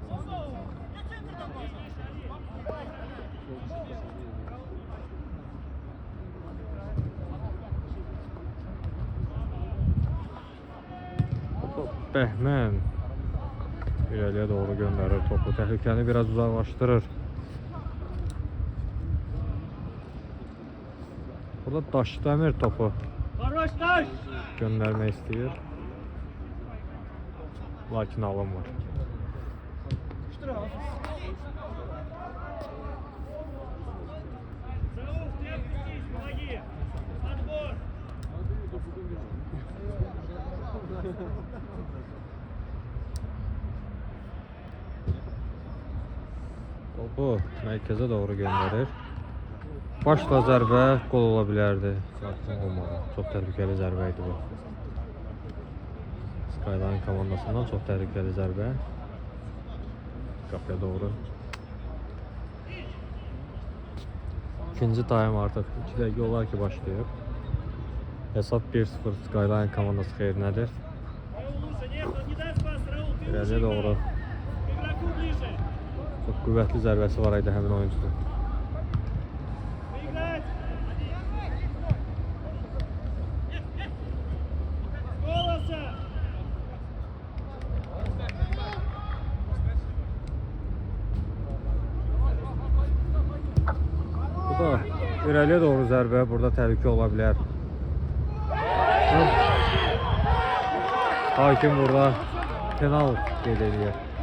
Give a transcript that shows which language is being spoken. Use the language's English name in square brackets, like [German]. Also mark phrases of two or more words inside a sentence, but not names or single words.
[Azerbaijani] Bəhmən irəliyə doğru göndərir topu. Təhlükəni biraz uzaqlaşdırır. Burada Daşdəmir topu [Russian] Хорош, Taş! [Azerbaijani] göndermək istəyir. Lakin alınmır. [Russian] Штраф. Зауф, ты опустись, помоги! Отбор! [Azerbaijani] Topu mərkəzə doğru göndərir. Başla zərbə qol ola bilərdi. Lakin olmadı. Çox təhlükəli zərbə idi bu. Skyline komandasından çox təhlükəli zərbə. Qapıya doğru. İkinci time artıq 2 dəqiqə olar ki başlayıb. Hesab 1-0 Skyline komandası xeyrinədir. [Russian] Раул лучше, нет, он не даст пас, Раул, ты [Azerbaijani] İrəliyə [Russian] лучше [Azerbaijani] doğru. [Russian] к игроку ближе! [Azerbaijani] Çox qüvvətli zərbəsi var idi həmin oyunçunun. [Russian] Поиграть! Голоса! [Azerbaijani] Bu da irəliyə doğru zərbə, burada təhlükə ola bilər. Hakim burada penal qeyd edir.